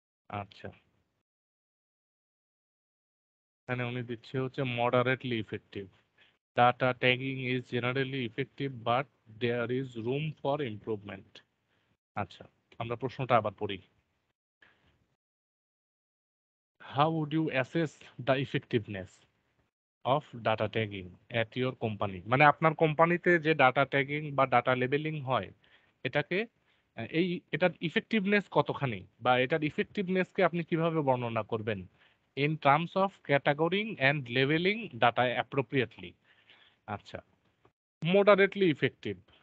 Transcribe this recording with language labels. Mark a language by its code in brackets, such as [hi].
[bn] আচ্ছা, এখানে উনি দিচ্ছে হচ্ছে [en] moderately effective. Data tagging is generally effective but there is room for improvement. [bn] আচ্ছা, আমরা প্রশ্নটা আবার পড়ি। [en] How would you assess the effectiveness of data tagging at your company? [bn] মানে আপনার কোম্পানিতে যে ডাটা ট্যাগিং বা ডাটা লেবেলিং হয় এটাকে এটার ইফেক্টিভনেস কতখানি বা এটার ইফেক্টিভনেসকে আপনি কিভাবে বর্ণনা করবেন [en] In terms of categorizing and labelling data appropriately? আচ্ছা, moderately effective.